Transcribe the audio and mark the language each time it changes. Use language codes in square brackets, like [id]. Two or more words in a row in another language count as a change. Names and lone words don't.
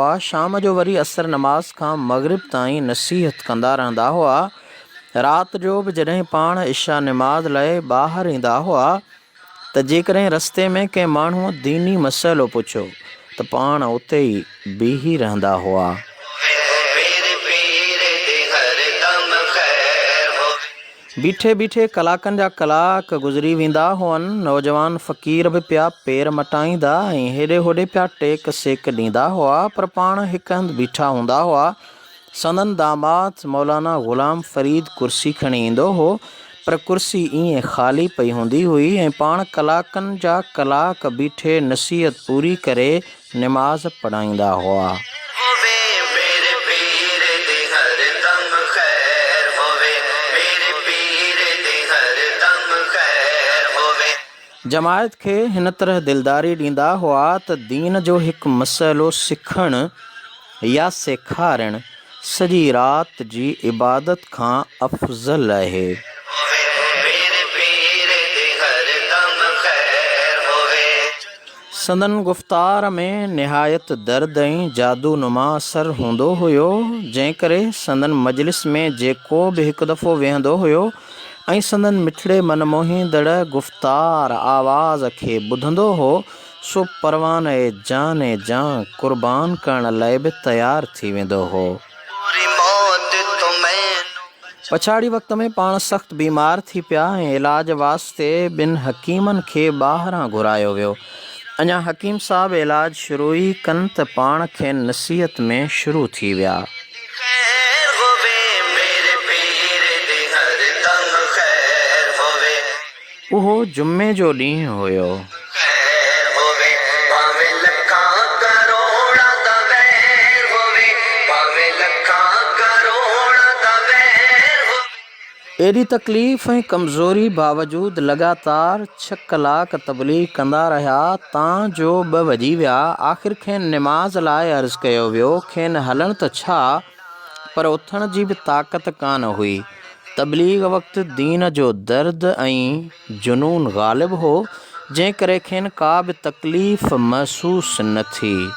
[sd] शाम जो वरी असर नमाज़ खां मग़रिब ताईं नसीहत कंदा रहंदा हुआ। राति जो बि जॾहिं पाण इशा निमाज़ लाइ ॿाहिरि ईंदा हुआ त जेकॾहिं रस्ते में कंहिं माण्हूअ दीनी मसइलो पुछियो त पाण उते ई बीही रहंदा हुआ। [pa] ਮੇਰੇ ਪੀਰ ਦੀ ਹਰ ਦਮ ਖੈਰ ਹੋਵੇ। [sd] बीठे बीठे कलाकनि जा कलाक गुज़री वेंदा हुअनि। नौजवान फ़क़ीर बि पिया पेर मटाईंदा ऐं हेॾे होॾे पिया टेक सेक ॾींदा हुआ, पर पाण हिकु हंधि बीठा हूंदा हुआ। संदन दामाद मौलाना ग़ुलाम फ़रीद कुर्सी खणी ईंदो हो, पर कुर्सी ईअं ख़ाली पई हूंदी हुई ऐं पाण कलाकनि जा कलाक बीठे नसीहत पूरी करे निमाज़ पढ़ाईंदा हुआ। [pa] ਹੋਵੇ ਮੇਰੇ ਪੀਰ ਦੀ ਹਰ ਦਮ ਖੈਰ ਹੋਵੇ ਮੇਰੇ ਪੀਰ ਦੀ ਹਰ ਦਮ ਖੈਰ ਹੋਵੇ। [sd] जमायत खे हिन तरह दिलदारी ॾींदा हुआ त दीन जो हिकु मसइलो सिखणु या सेखारणु सॼी राति जी इबादत खां अफ़ज़ल आहे। [pa] ਮੇਰੇ ਪੀਰ ਦੀ ਹਰ ਦਮ ਖੈਰ ਹੋਵੇ। [sd] संदन गुफ़्तार में निहायत दर्द ऐं जादूनुमा असरु हूंदो हुयो, जंहिं करे संदन मजलिस में जेको बि हिकु दफ़ो वेहंदो हुयो ऐं संदन मिठड़े मनमोहींदड़ गुफ़्तार आवाज़ खे ॿुधंदो हो, सो परवान जान क़ुर्बान करण लाइ बि तयारु थी वेंदो हो। [pa] ਪੂਰੀ ਮੌਤ ਤੋ ਮੈਨੂੰ [sd] पछाड़ी वक़्त में पाण सख़्तु बीमार थी पिया ऐं इलाज वास्ते ॿिनि हकीमनि खे ॿाहिरां घुरायो वियो। अञा हकीम साहब इलाज शुरू ई कनि त पाण खे नसीहत में शुरू थी विया। [pa] ਖੈਰ ਹੋਵੇ ਮੇਰੇ ਪੀਰ ਦੀ ਹਰ ਦਮ ਖੈਰ ਹੋਵੇ। [sd] उहो जुमे जो ॾींहुं हुयो। [pa] ਖੈਰ ਹੋਵੇ ਭਾਵੇਂ ਲੱਖਾਂ ਕਰੋੜਾਂ ਦਾ ਵੈਰ ਹੋਵੇ ਭਾਵੇਂ ਲੱਖਾਂ ਕਰੋੜਾਂ ਦਾ ਵੈਰ ਹੋਵੇ। [sd] एॾी तकलीफ़ ऐं कमज़ोरी बावजूदि लगातार 6 कलाक तबलीग कंदा रहिया तां जो 2 वॼी विया। आख़िर खेनि निमाज़ लाइ अर्ज़ु कयो वियो। खेनि हलण त छा, पर उथण जी बि ताक़त कान हुई। तबलीग वक़्तु दीन जो दर्द ऐं जुनून ग़ालिब हो, जंहिं करे खेनि का बि तकलीफ़ महसूस न थी।